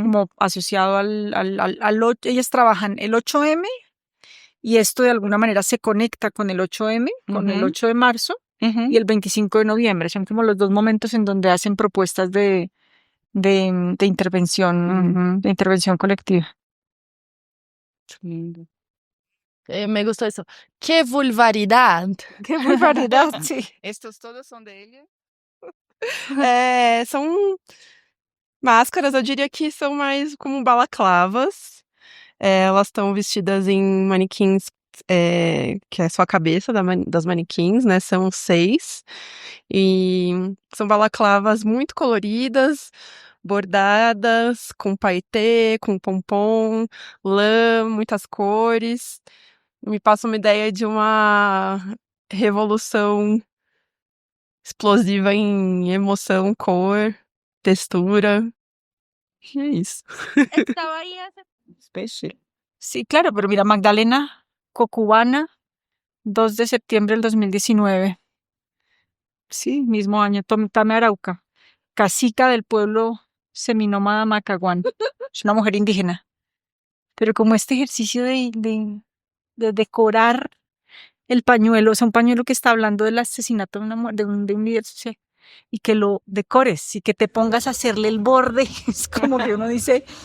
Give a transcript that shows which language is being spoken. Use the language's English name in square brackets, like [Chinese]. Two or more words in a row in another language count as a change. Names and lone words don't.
[Spanish] como asociado ellas trabajan el 8M y esto de alguna manera se conecta con el 8M, con el Ujú. 8 de marzo Uhum. y el 25 de noviembre. Son como los dos momentos en donde hacen propuestas de intervención, Uhum. de intervención colectiva. Lindo. [Portuguese] Me gostou isso. Que vulvaridade. [Spanish] ¡Qué barbaridad! Sí. [Portuguese] Estes todos são dele. São máscaras, eu diria que são mais como balaclavas. Elas estão vestidas em manequins, que é só a cabeça das manequins, né? São 6. E são balaclavas muito coloridas, bordadas, com paetê, com pompom, lã, muitas cores. Me passa uma ideia de uma revolução explosiva em emoção, cor, textura. E é isso. Estava aí essa. Especial. [Spanish] Sí, claro, pero mira, Magdalena Cocubana, 2 de septiembre del 2019. Sí, mismo año. Tame Arauca, cacica del pueblo seminómada Macaguán. Es una mujer indígena. Pero como este ejercicio de decorar el pañuelo, o sea, un pañuelo que está hablando del asesinato de un líder social, y que lo decores y que te pongas a hacerle el borde, es como que uno dice...